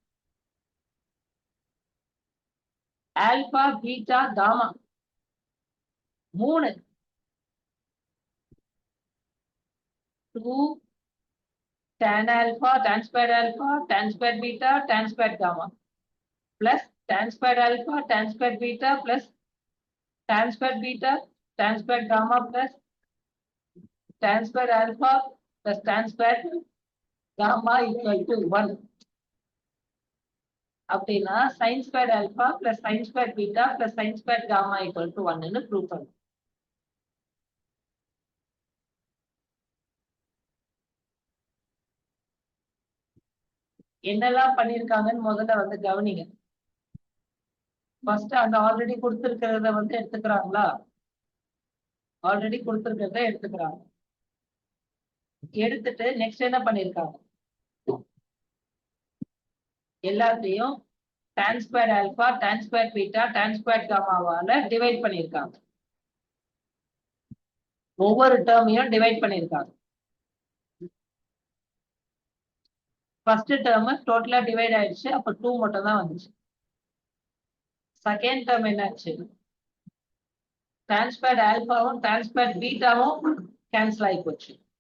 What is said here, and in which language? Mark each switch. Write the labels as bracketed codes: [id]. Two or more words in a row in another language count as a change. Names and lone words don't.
[en] alpha beta gamma 3 2 tan alpha tan squared alpha tan squared beta tan squared gamma plus tan squared alpha tan squared beta plus tan squared beta tan squared gamma plus tan squared alpha plus tan squared gamma equal to 1 [ta] அப்படின்னா [en] sin squared alpha plus sin squared beta plus sin squared gamma equal to 1 [ta] ன்னு ப்ரூவ் பண்ணும். என்னெல்லாம் பண்ணிருக்காங்கன்னு முதல்ல வந்து கவனிங்க. ஃபர்ஸ்ட் அந்த ஆல்ரெடி கொடுத்திருக்கிறத வந்து எடுத்துக்கிறாங்களா, ஆல்ரெடி கொடுத்திருக்கிறத எடுத்துக்கிறாங்க. எடுத்துட்டு நெக்ஸ்ட் என்ன பண்ணிருக்காங்க, எல்லாத்தையும் [en] tan squared alpha tan squared beta tan squared gamma [ta] வால டிவைட் பண்ணிருக்காங்க. ஒவ்வொரு டேர்மையும் டிவைட் பண்ணிருக்காங்க. [en] first term [ta] டோட்டலா டிவைட் ஆயிடுச்சு, அப்ப 2 மட்டும் தான் வந்துச்சு. [en] second term [ta] என்னாச்சு, [en] tan squared alpha [ta] வும் [en] tan squared beta [ta] வும் கேன்சல் ஆகி போச்சு.